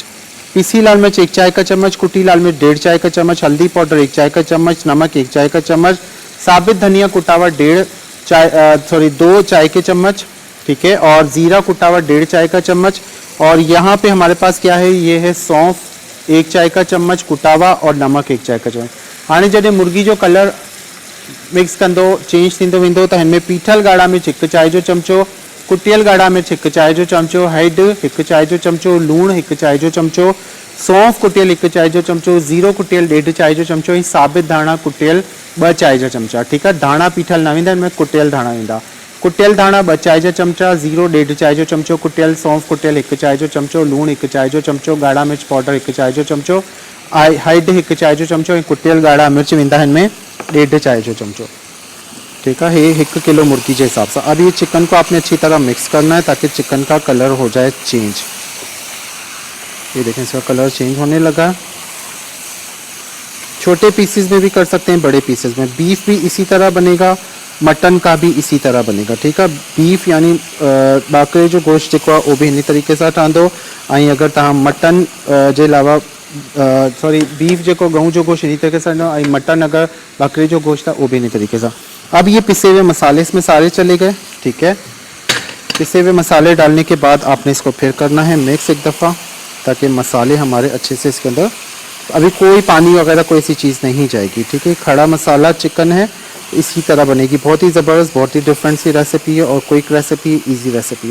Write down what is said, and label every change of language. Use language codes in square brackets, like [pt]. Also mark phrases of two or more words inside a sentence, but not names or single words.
[hi] पिसी लाल मिर्च 1 चाय का चम्मच, कुटी लाल मिर्च 1.5 चाय का चम्मच, हल्दी पाउडर 1 चाय का चम्मच, नमक 1 चाय का चम्मच, साबित धनिया कुटावा 2 चाय के चम्मच, ठीक है, और जीरा कुटावा 1.5 चाय का चम्मच। और यहाँ पे हमारे पास क्या है, ये है सौंफ 1 चाय का चम्मच कुटावा और नमक 1 चाय का चम्मच। [sd] हाँ जैसे मुर्गी जो [en] colour mix [sd] कंदो चेंज थींदो वेंदो त हिनमें पीठल ॻाढ़ा मिर्च 1 चाय जो चमचो, कुटियल ॻाढ़ा मिर्च 1 चाय जो चमचो, हैड 1 चाय जो चमचो, लूण 1 चाय जो चमचो, सौंफ कुटियल 1 चाय जो चमचो, जीरो कुटियल 1.5 चाय जो चमचो ऐं साबित धाणा कुटियल 2 चाय जा चमचा, [hi] ठीक है। [sd] धाणा पीठल न वेंदा इनमें कुटियल धाणा वेंदा। कुटियल धाणा 2 चाय जा चमचा, जीरो 1.5 चाय जो चमचो, कुटियल सौंफ कुटियल 1 चाय जो चमचो, लूण 1 चाय जो चमचो, ॻाढ़ा मिर्च पाउडर 1 चाय जो चमचो, हैड 1 चाय जो चमचो ऐं कुटियल ॻाढ़ा मिर्च वेंदा इनमें 1.5 चाय जो चमचो, [hi] ठीक है। ये 1 किलो मुर्गी के हिसाब से। अब ये चिकन को आपने अच्छी तरह मिक्स करना है ताकि चिकन का कलर हो जाए चेंज। ये देखें इसका कलर चेंज होने लगा। छोटे पीसेस में भी कर सकते हैं, बड़े पीसेस में। बीफ भी इसी तरह बनेगा, मटन का भी इसी तरह बनेगा, ठीक है। [sd] बीफ यानी बाकरे जो गोश्त जेको आहे उहो बि इन तरीक़े सां ठहंदो। ऐं अगर तव्हां मटन जे अलावा [en] sorry beef [sd] जेको गऊं जो गोश्त इन तरीक़े सां ऐं मटन अगर बकरे जो गोश्त आहे उहो बि इन तरीक़े सां। [hi] अब ये पिसे हुए मसाले इसमें सारे चले गए, ठीक है। पिसे हुए मसाले डालने के बाद आपने इसको फिर करना है मिक्स एक दफ़ा, ताकि मसाले हमारे अच्छे से इसके अंदर, अभी कोई पानी वगैरह कोई ऐसी चीज़ नहीं जाएगी, ठीक है। खड़ा मसाला चिकन है, इसी तरह बनेगी। बहुत ही ज़बरदस्त, बहुत ही डिफरेंट सी रेसिपी है और [en] quick recipe, easy recipe [hi] है।